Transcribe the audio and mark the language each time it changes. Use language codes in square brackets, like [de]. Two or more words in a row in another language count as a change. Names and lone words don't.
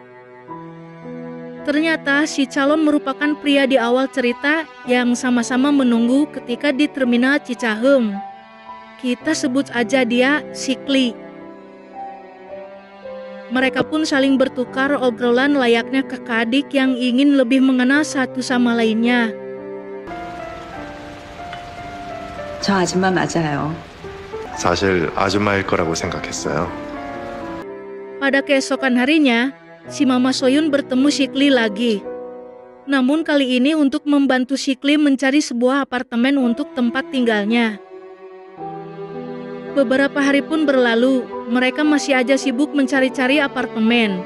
[id] Ternyata si calon merupakan pria di awal cerita yang sama-sama menunggu ketika di terminal Cicahem. Kita sebut aja dia Sikli. Mereka pun saling bertukar obrolan layaknya kakak adik yang ingin lebih mengenal satu sama lainnya. [ko] 저 아줌마 맞아요. 사실 아줌마일 거라고 생각했어요. [id] Pada keesokan harinya, si Mama Soyun bertemu Sikli lagi. Namun kali ini untuk membantu Sikli mencari sebuah apartemen untuk tempat tinggalnya. Beberapa hari pun berlalu, mereka masih aja sibuk mencari-cari apartemen.